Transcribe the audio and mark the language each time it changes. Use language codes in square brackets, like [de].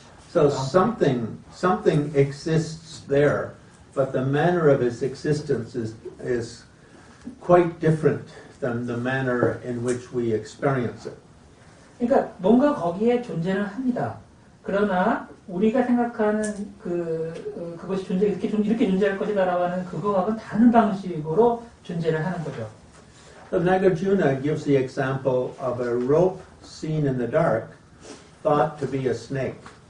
[en] So something exists there, but the manner of its existence is quite different than the manner in which we experience it. [ko] 그러니까 뭔가 거기에 존재는 합니다. 그러나 우리가 생각하는 그것이 이렇게 존재할 것이다라고 하는 그거하고는 다른 방식으로 존재를 하는 거죠. [en] So Nagarjuna gives the example of a rope seen in the dark, thought to be a snake.